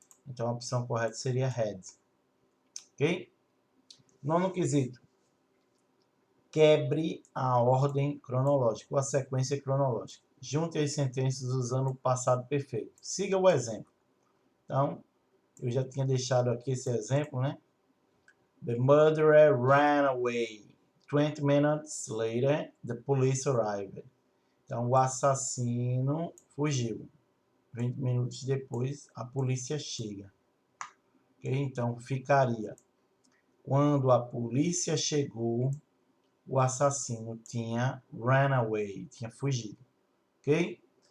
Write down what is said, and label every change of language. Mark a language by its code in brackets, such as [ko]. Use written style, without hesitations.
[pt] Então, a opção correta seria had. Ok? Nono quesito. Quebre a ordem cronológica, ou a sequência cronológica. Junte as sentenças usando o passado perfeito. Siga o exemplo. Então, eu já tinha deixado aqui esse exemplo, né? [en] The murderer ran away. 20 minutes later, the police arrived. [pt] Então, o assassino fugiu. 20 minutos depois, a polícia chega. Okay? Então, ficaria. Quando a polícia chegou, o assassino tinha [en] run away, [pt] tinha fugido. Ok?